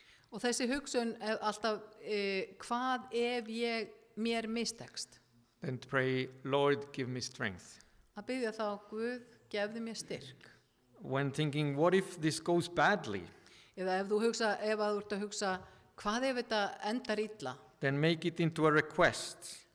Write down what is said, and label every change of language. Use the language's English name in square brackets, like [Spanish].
[Icelandic] Og þessi hugsun alltaf, hvað ef mér mistekst? [English] Then pray, Lord, give me strength. [Icelandic] Að biðja þá, Guð, gefðu mér styrk. [English] When thinking, what if this goes badly? [Icelandic] Eða ef þú ert að hugsa, hvað ef þetta endar illa? [English] Then make it into a request.